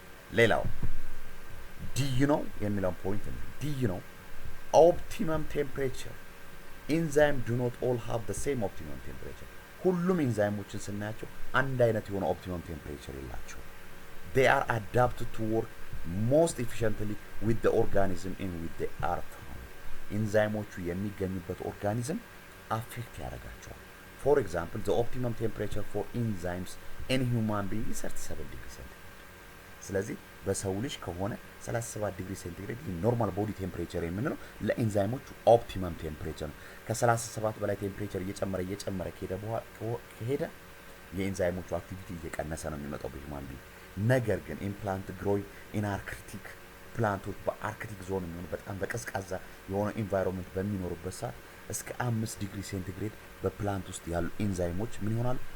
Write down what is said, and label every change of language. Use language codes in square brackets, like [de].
[am] ሌላው ዲዩ ነው የሚለውን ፖይንት ነው። ዲዩ ነው [en] ኦፕቲመም ቴምፕሬቸር ኢንዛይም ዱ ኖት ኦል ሃቭ ዘ ሴም ኦፕቲመም ቴምፕሬቸር። [am] ሁሉም ኢንዛይሞችን ስናያቸው አንድ አይነት የሆነ ኦፕቲመም ቴምፕሬቸር የላቸው። [en] they are adapted to work most efficiently with the organism in which they are found. [am] ኢንዛይሞቹ የሚገኙበት ኦርጋኒዝም አፌክት ያደርጋቸዋል። [en] for example the optimum temperature for enzymes in human being is 37 degree centigrade. [am] ስለዚህ በሰው ልጅ ከሆነ 37 ዲግሪ ሴንቲግሬድ ኖርማል ቦዲ ቴምፕሬቸር የምንለው ለኢንዛይሞቹ ኦፕቲመም ቴምፕሬቸር ነው። ከ37 በላይ ቴምፕሬቸር እየጨመረ ከሄደ የኢንዛይሞቹ አክቲቪቲ እየቀነሰ ነው የሚመጣው በሂውማን ቢንግ። ነገር ግን [en] ኢምፕላንት ግሮይ ኢን አርክቲክ [am] ፕላንቶች በአርክቲክ ዞን የሚሆኑ በጣም በቀዝቃዛ የሆነ ኢንቫይሮንመንት በሚኖሩበት ሰዓት እስከ 5 ዲግሪ ሴንቲግሬድ በፕላንት ውስጥ ያሉ ኢንዛይሞች ምን ይሆናሉ?